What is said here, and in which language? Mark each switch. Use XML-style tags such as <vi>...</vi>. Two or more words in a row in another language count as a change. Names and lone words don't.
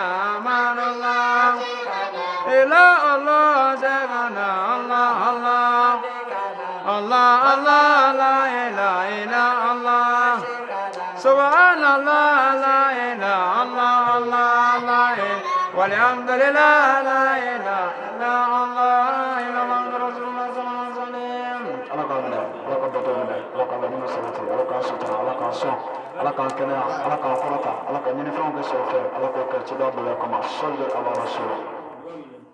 <ar>من الله إلى الله شيخنا الله الله الله الله لا إله إلا الله سبحان الله لا إله الله الله لا إله والحمد لله لا إله إلا الله إلا محمد رسول الله صلى الله عليه وسلم.</ar> <bm>ala kan kɛnɛya ala kan kɔrɔta ala ka ɲinifɛnw kɛ sɔrɔ fɛ ala k'o kɛ cida bolo kama sɔli ala rasul</bm>